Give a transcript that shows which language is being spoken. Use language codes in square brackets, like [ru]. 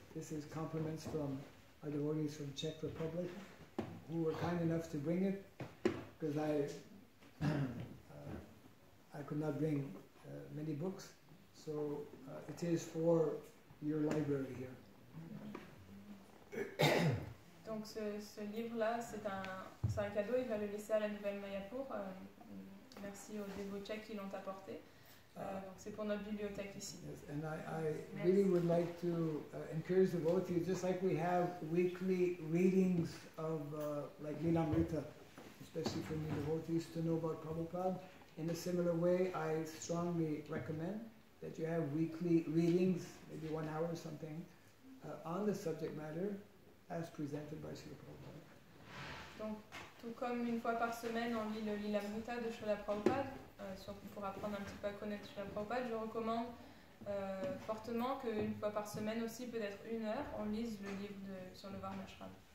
[en] This is compliments from our devotees from Czech Republic who were kind enough to bring it because I could not bring many books, so it is for your library here. [fr] Donc ce livre-là, c'est un cadeau, il va le laisser à la Nouvelle Mayapur. Merci aux dévots tchèques qui l'ont apporté. Donc c'est pour notre bibliothèque ici. [en] Yes, and I really would like to encourage the devotees, just like we have weekly readings of like Lila, especially for new devotees to know about Prabhupada. In a similar way, I strongly recommend that you have weekly readings, maybe 1 hour or something, on the subject matter as presented by Srila Prabhupada. [fr] Donc, Tout comme une fois par semaine on lit le Lila de Srila Prabhupada, pour apprendre un petit peu à connaître Srila Prabhupada, je recommande fortement qu'une fois par semaine aussi, peut-être 1 heure, on lise le livre sur le Varnashram.